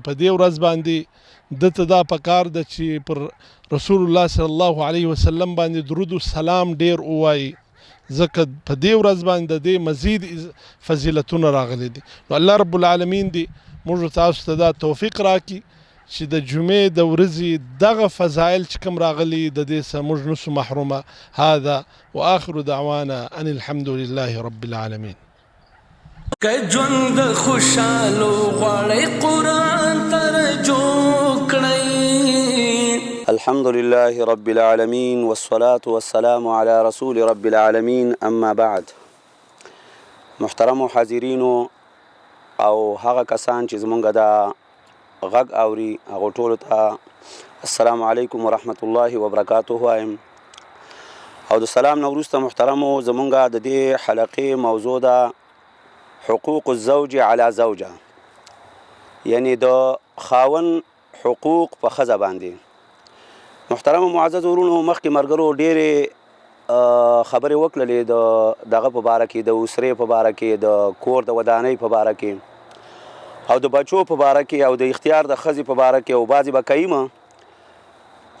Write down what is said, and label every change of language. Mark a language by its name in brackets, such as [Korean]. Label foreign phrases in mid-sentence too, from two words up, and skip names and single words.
[Pashto] په دې ورځ باندې د ته دا پکار ده چې پر [Arabic] رسول الله صلی الله علیه وسلم [Pashto] باندې درود و سلام ډیر ووایي ځکه په دې ورځ باندې د دې مزید فضیلتونه راغلي دي. نو [Arabic] الله رب العالمین [Pashto] دی موږ تاسو ته دا توفیق راکړي چې د جمعې د ورځې دغه فضایل چې کوم راغلي د دې څخه موږ نسو محرومه. [Arabic] هذا واخر دعوانا ان الحمد لله رب العالمین. [Pashto] که ژوند خوشحالو غواړئ قرآن ترجو کړئ. [Arabic] الحمد لله رب العالمين والصلاة والسلام على رسول رب العالمين اما بعد. [Pashto] محترم حاضرینو او هغه کسان چې زمونږ دا غږ اوري هغو ټولو ته [Arabic] السلام علیکم ورحمت الله وبرکاته [Pashto] وایم. او د سلام نه وروسته محترمو زمونږ د دې حلقې موضوع ده [Arabic] حقوق الزوج على زوجه، [Pashto] یعنی د خاون حقوق په ښځه باندې. محترم معزز ورونو مخکې ملګرو ډېرې خبرې وکړلې دغه په باره کې د اسرې په باره کې د کور د ودانۍ په باره کې او د بچو په باره کې او د اختیار د ښځې په باره کې او بعضې به کوي.